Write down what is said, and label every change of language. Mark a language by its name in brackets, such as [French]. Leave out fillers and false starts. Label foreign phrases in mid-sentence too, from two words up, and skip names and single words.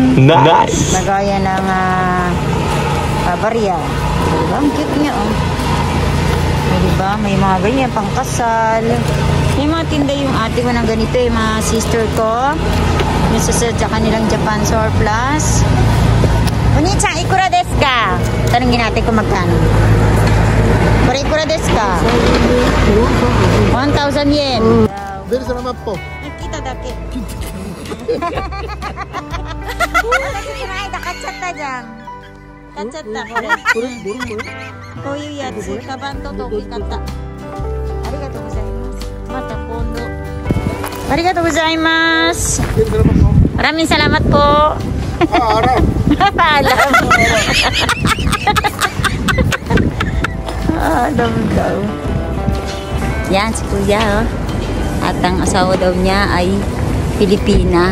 [Filipino] Nice. Lagayan ng barya. Diba? Ang cute niya, oh. Diba? May mga ganyan, pangkasal. May mga tinda yung ate ko ng ganito, yung mga sister ko. Yung sa kanilang Japan Surplus. [Japanese] お兄ちゃん、いくらですか? [Filipino] Tanungin natin kung magkano. [Japanese] Pero いくらですか？1,000円. [Filipino] Very salamat po. [Japanese] 来ただけ。買っちゃった dyan. Kachatta, kore. これどれこれこういうやつ、カバンとトーキ買った。ありがとうございます。また今度。ありがとうございます。 [Filipino] Very salamat po. Maraming salamat po. Alam. Alam. Alam daw. Yan, si Kuya, oh. At ang asawa daw niya ay Pilipina.